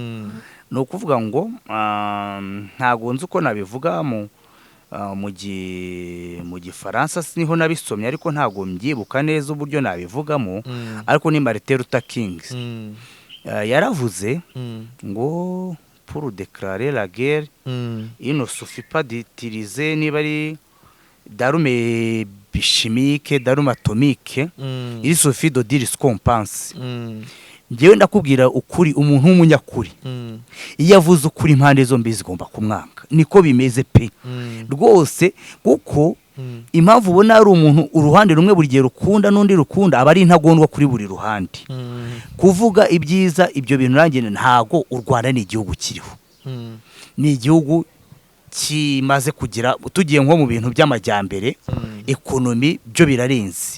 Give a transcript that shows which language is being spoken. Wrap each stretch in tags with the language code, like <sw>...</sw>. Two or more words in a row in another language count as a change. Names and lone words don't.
<rw>Ni ukuvuga ngo ntago nzi uko nabivuga mu gifaransa, niho nabisomye, ariko ntago mbyibuka neza uburyo nabivugamo. Ariko ni Martin Luther King yaravuze ngo</rw> <fr>pour déclarer la guerre il ne suffit pas d'utiliser</fr> <rw>niba ari</rw> <fr>d'armes chimiques, d'armes atomiques, il suffit de dire ce qu'on pense.</fr> <rw>Ngewe ndakubwira ukuri, umuntu w'umunyakuri iyo avuze ukuri impande zombi zigomba kumwanga. Niko bimeze pe rwose, kuko impamvu ubona ari umuntu uruhande rumwe buri gihe rukunda n'undi rukunda, aba ari intagondwa kuri buri ruhande. Kuvuga ibyiza ibyo bintu nanjye ntago u Rwanda ni igihugu kiriho, ni igihugu kimaze kugira, tugiye nko mu bintu by'amajyambere, ekonomi byo birarenze.</rw>